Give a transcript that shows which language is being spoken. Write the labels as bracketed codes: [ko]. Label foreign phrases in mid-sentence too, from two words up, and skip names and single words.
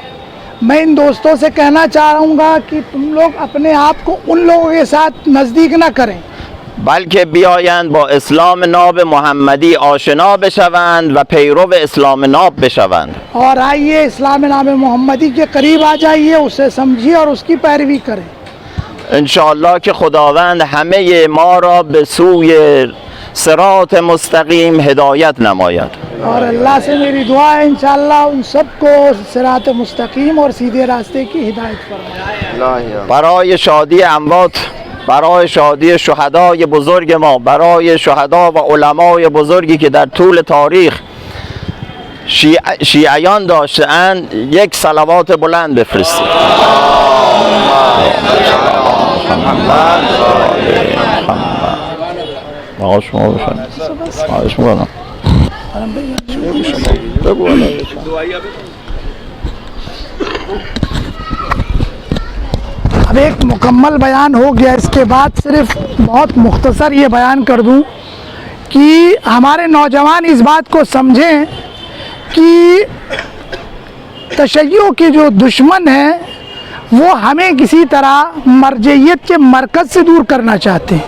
[ur] میں ان دوستوں سے کہنا چاہوں گا کہ تم لوگ اپنے آپ کو ان لوگوں کے ساتھ نزدیک نہ کریں، [fa] بلکه بیایند با اسلام ناب محمدی آشنا بشوند و پیرو اسلام ناب بشوند. [ur] اور آئیے اسلام نام محمدی کے قریب آ جائیے، اسے سمجھیے اور اس کی پیروی کریں. [fa] انشاءالله که خداوند همه ما را به سوی صراط مستقیم هدایت نماید. [ur] اور اللہ سے میری دعا ہے انشاءاللہ ان سب کو صراط مستقیم اور سیدھے راستے کی ہدایت فرمائے. [fa] برای شادی اموات، برای شادی شهدای بزرگ ما، برای شهدا و علمای بزرگی که در طول تاریخ شیعیان داشتند یک صلوات بلند بفرستید. آقا شما بشن خواهش میکنم. [ur] اب ایک مکمل بیان ہو گیا، اس کے بعد صرف بہت مختصر یہ بیان کر دوں کہ ہمارے نوجوان اس بات کو سمجھیں کہ تشیع کے جو دشمن ہیں وہ ہمیں کسی طرح مرجعیت کے مرکز سے دور کرنا چاہتے ہیں.